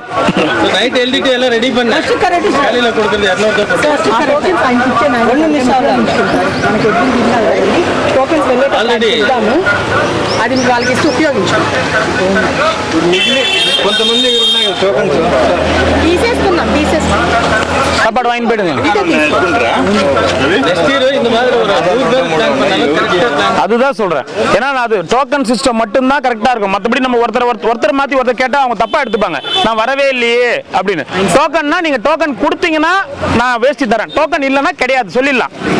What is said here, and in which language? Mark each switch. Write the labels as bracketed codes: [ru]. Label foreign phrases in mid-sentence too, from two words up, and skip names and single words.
[ta] நைட் எழுதிட்டு எல்லாம் ரெடி பண்ணேன். காலையில் கொடுக்குறது 200 ఆల్రెడీ [te] అది వాళ్ళకి ఇస్తే ఉపయోగించాం. కొంతమంది ఉన్నాయి టోకన్స్ తీసేసుకున్నాం. [ta] சாப்பாடு வாங்கி போயிடுங்க. [en] next year [ta] இந்த மாதிரி ஒரு அதுதான் சொல்றேன். ஏன்னா அது [en] token system [ta] மட்டும் தான் கரெக்டா இருக்கும். மற்றபடி நம்ம ஒருத்தர் மாத்தி ஒருத்தர் கேட்டா அவங்க தப்பா எடுத்துப்பாங்க. நான் வரவே இல்லையே அப்படின்னு. டோக்கன்னா நீங்க டோக்கன் கொடுத்தீங்கன்னா நான் வேஷ்டி தரேன், டோக்கன் இல்லைன்னா கிடையாது சொல்லிடலாம்.